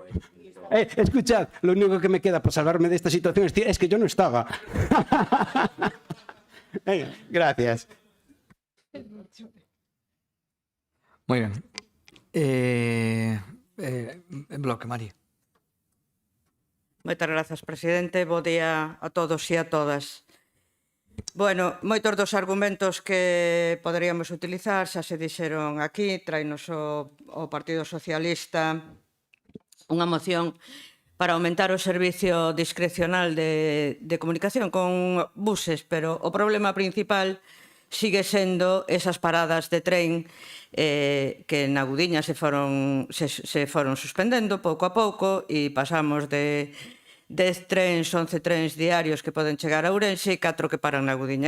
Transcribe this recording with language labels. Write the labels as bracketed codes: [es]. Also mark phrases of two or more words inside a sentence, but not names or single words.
[es] Escuchad, lo único que me queda para salvarme de esta situación es que yo no estaba. Venga, gracias. Muy bien. En bloque, María. [gl] Moitas grazas, presidente. Bo día a todos e a todas. Bueno, moitos dos argumentos que poderíamos utilizar xa se dixeron aquí. Trainos o Partido Socialista unha moción para aumentar o servicio discrecional de comunicación con buses, pero o problema principal sigue sendo esas paradas de tren que na Agudiña se foron suspendendo pouco a pouco, e pasamos de 10 trens, 11 trens diarios que poden chegar a Ourense e 4 que paran na Agudiña.